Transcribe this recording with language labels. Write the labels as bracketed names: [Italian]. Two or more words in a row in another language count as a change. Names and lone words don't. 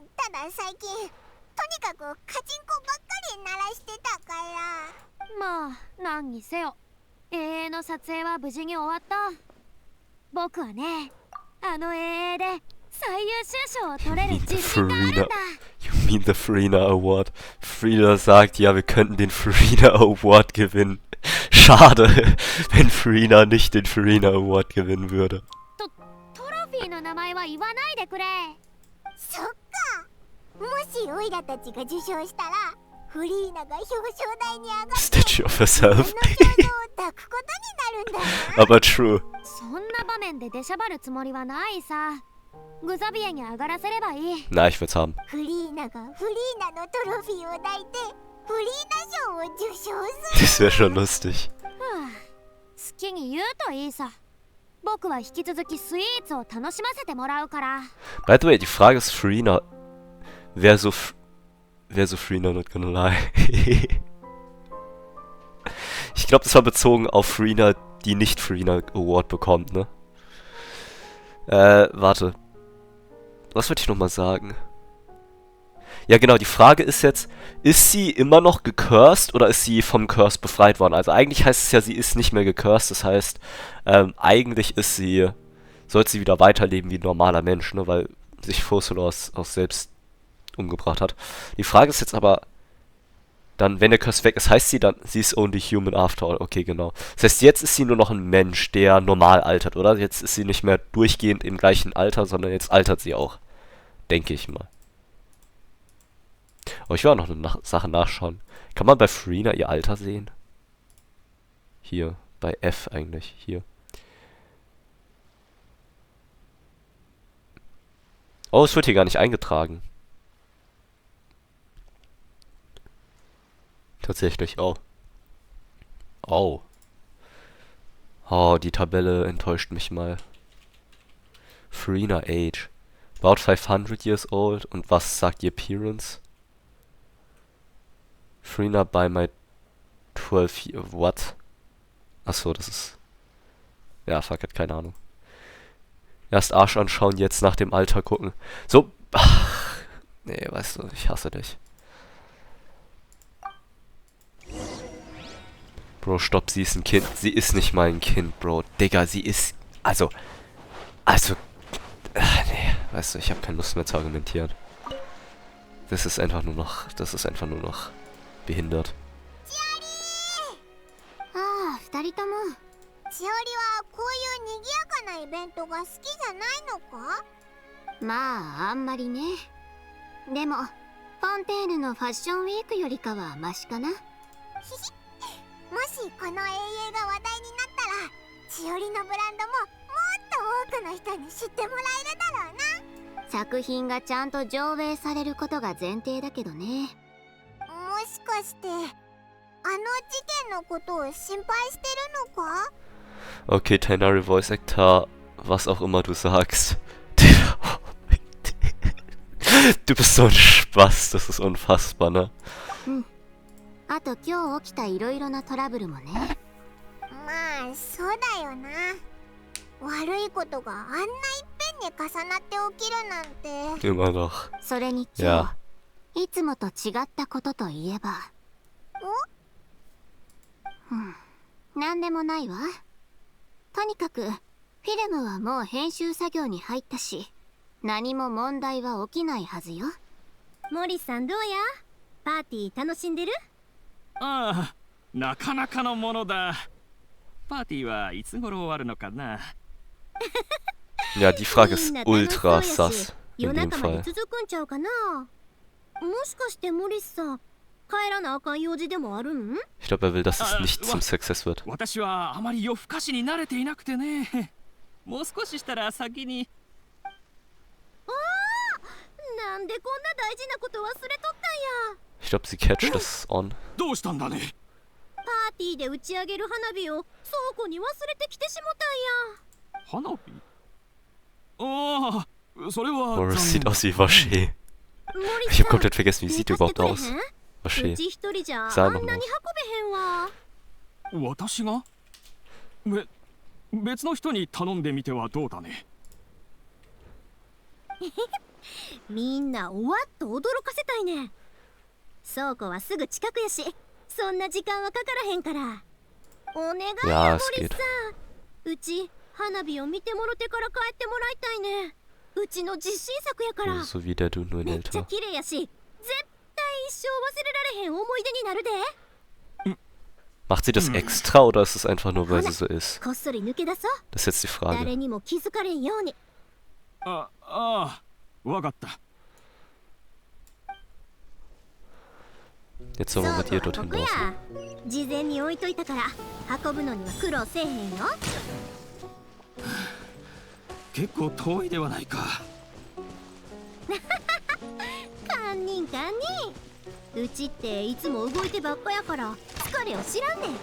[Japanese] ただ最近とにかくカチンコばっかり鳴らしてたから。まあ何にせよ永遠の撮影は無事に終わった。僕はね、あの永遠で最優秀賞を取れる自信があるんだ。 [English] You mean the Farina Award? [German] Frida sagt, ja, wir könnten den Farina Award gewinnen. Schade, wenn Farina nicht den Farina Award gewinnen würde. [Japanese] トロフィーの名前は言わないでくれ。そっか。もしオイラたちが受賞したら、フリーナが表彰台に上がって [English] Statue of herself. [Japanese] 抱くことになるんだな。 [German] Aber true. [Japanese] そんな場面で出しゃばるつもりはないさ。グザビエに上がらせればいい。 [German] Na, ich will's haben. [Japanese] フリーナがフリーナのトロフィーを抱いてフリーナ賞を受賞す [German] Das [Japanese] る。 [German] wäre schon lustig. [Japanese] 好きに言うといいさ。僕は引き続きスイーツを楽しませてもらうから。 [English] By the way, [German] die Frage ist Farina. Wer so Farina, [English] not gonna lie. [German] Ich glaube, das war bezogen auf Farina, die nicht Farina Award bekommt, ne? Warte. Was wollte ich nochmal sagen? Ja genau, die Frage ist jetzt, ist sie immer noch gecursed oder ist sie vom Curse befreit worden? Also eigentlich heißt es ja, sie ist nicht mehr gecursed, das heißt, eigentlich sollte sie wieder weiterleben wie ein normaler Mensch, ne, weil sich Fosulos auch selbst umgebracht hat. Die Frage ist jetzt aber, dann, wenn der Curse weg ist, heißt sie dann, sie ist [English] only human after all. [German] Okay, genau. Das heißt, jetzt ist sie nur noch ein Mensch, der normal altert, oder? Jetzt ist sie nicht mehr durchgehend im gleichen Alter, sondern jetzt altert sie auch. Denke ich mal. Oh, ich will auch noch eine Sache nachschauen. Kann man bei Farina ihr Alter sehen? Hier, bei F eigentlich, hier. Oh, es wird hier gar nicht eingetragen. Tatsächlich, oh. Oh. Oh, die Tabelle enttäuscht mich mal. [English] Farina Age. About 500 years old. [German] Und was sagt die Appearance? [English] Farina by my 12 year... What? [German] Achso, das ist... Ja, fuck, hat keine Ahnung. Erst Arsch anschauen, jetzt nach dem Alter gucken. So... Ach, nee, weißt du, ich hasse dich. Bro, stopp, sie ist ein Kind. Sie ist nicht mal ein Kind, Bro. Digga, sie ist... Also... nee, weißt du, ich habe keine Lust mehr zu argumentieren. Das ist einfach nur noch behindert. [Japanese] ああ、二人とも。しおりはこういう賑やかなイベントが好きじゃないのか？まあ、あんまりね。でも、フォンテーヌのファッションウィークよりかはマシかな。もしこの永遠が話題になったら、しおりのブランドももっと多くの人に知ってもらえるだろうな。作品がちゃんと上映されることが前提だけどね。もしかしてあの事件のことを心配してるのか？ [English] Okay, Tainari Voice Actor, [German] was auch immer du sagst. Du bist so ein Spaß, das ist unfassbar, ne? [Japanese] あと今日起きたいろいろなトラブルもね。まあそうだよな。悪いことがあんないっぺんに重なって起きるなんて。 [German] Immer noch. [Japanese] それに今日、いつもと違ったことといえば。なんでもないわ。とにかくフィルムはもう編集作業に入ったし、何も問題は起きないはずよ。モリさんどうや？パーティー楽しんでる？ああ、なかなかのものだ。パーティーはいつ頃終わるのかな？ [German] Ja, die Frage ist ultra sass in dem Fall. [Japanese] 続くんちゃうかな？もしかしてモリさん、帰らなあかん用事でもあるん？ [German] Ich glaube, er will, dass es nicht zum Success wird. [Japanese] 私はあまり夜更かしに慣れていなくてね。もう少ししたら先に。なんでこんな大事なこと忘れとったんや。 [German] Ich glaube, sie catcht es on. [Japanese] どうしたんだね。パーティーで打ち上げる花火を倉庫に忘れてきてしもたんや。花火？ああ、それは。 [German] Oh, es sieht aus wie Vaché. Ich habe komplett vergessen, wie sieht die überhaupt aus? Maché. [Japanese] ち一人じゃ [German] Sah [Japanese] あん [German] noch [Japanese] なに [German] mal. [Japanese] 運べへんわ。私が別の人に頼んでみてはどうだね。みんなおわっと驚かせたいね。倉庫はすぐ近くやし、そんな時間はかからへんから。お願いや、モリスさん。うち花火を見てもろてから帰ってもらいたいね。うちの実信作やから。 [German] So wie der Dude nur in [Japanese] めっちゃ [German] älter. [Japanese] 綺麗やし、絶対一生忘れられへん思い出になるで。 [German] Macht sie das extra oder ist es einfach nur, weil sie so ist? [Japanese] こっそり抜け出そう。 [German] Das ist jetzt die Frage. [Japanese] 誰にも気づかれんように。わかった。 [German] Jetzt sollen wir mit ihr dorthin laufen. [Japanese] 事前に置いといたから運ぶのには苦労せえへんよ。結構遠いではないか。堪忍堪忍。うちっていつも動いてばっかやから疲れを知らんねん。